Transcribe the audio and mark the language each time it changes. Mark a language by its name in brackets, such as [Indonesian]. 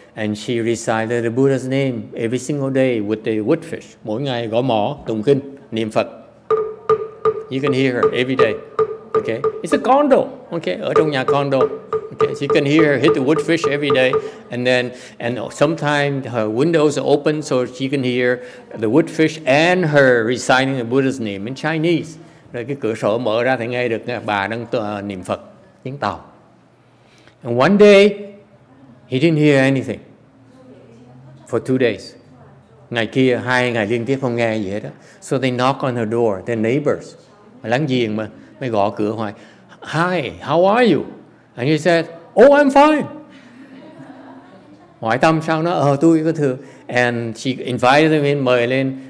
[English] And she recited the Buddha's name every single day with the woodfish. [Vietnamese] Mỗi ngày gõ mõ, tụng kinh, niệm Phật. [English] You can hear her every day. Okay, it's a condo. Okay, [Vietnamese] ở trong nhà condo. [English] Okay, so you can hear her hit the woodfish every day, and sometimes her windows are open so she can hear the woodfish and her reciting the Buddha's name in Chinese. [Vietnamese] Rồi cái cửa sổ mở ra thì nghe được bà đang niệm Phật tiếng Tàu. [English] And one day he didn't hear anything for 2 days. [Vietnamese] Ngày kia 2 ngày liên tiếp không nghe gì hết đó. [English] So they knock on her door, their neighbors, [Vietnamese] láng giềng mà, mới gõ cửa hoài. [English] Hi, how are you? And he said, oh, I'm fine. [Vietnamese] Hỏi thăm sao nó, tôi có thừa. [English] And she invited him in, [Vietnamese] mời lên.